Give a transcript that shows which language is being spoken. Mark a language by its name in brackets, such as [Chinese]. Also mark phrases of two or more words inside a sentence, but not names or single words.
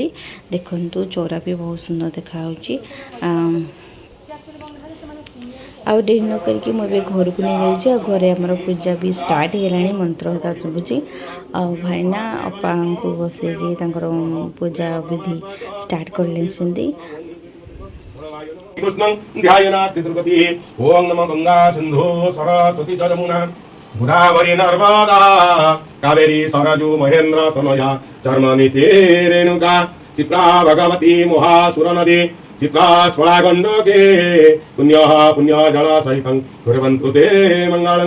[Odia] ଦେଖନ୍ତୁ ଚଉରା ବି ବହୁତ ସୁନ୍ଦର ଦେଖାହେଉଛି। ଆଉ ଡେରି ନ କରିକି ମୁଁ ଏବେ ଘରକୁ ନେଇଯାଉଛି। ଆଉ ଘରେ ଆମର ପୂଜା ବି ଷ୍ଟାର୍ଟ ହେଇଗଲାଣି, ମନ୍ତ୍ର ହେରିକା ଶୁଭୁଛି। ଆଉ ଭାଇନା ଅପାଙ୍କୁ ବସେଇକି ତାଙ୍କର ପୂଜା ବିଧି ଷ୍ଟାର୍ଟ କରିଲେଛନ୍ତି। [Sanskrit] कृष्णं ध्यायनास्ति तिरुपति। ओम नमो गंगा सिंधु सरस्वती च यमुना गोदावरी नर्मदा कावेरी सरजू महेंद्र तनया चर्मनिते रेणुका क्षिप्रा भगवती महासुर नदी चित्रा स्वला गंडके पुण्य जल सहितं कुर्वन्तु ते मंगलं।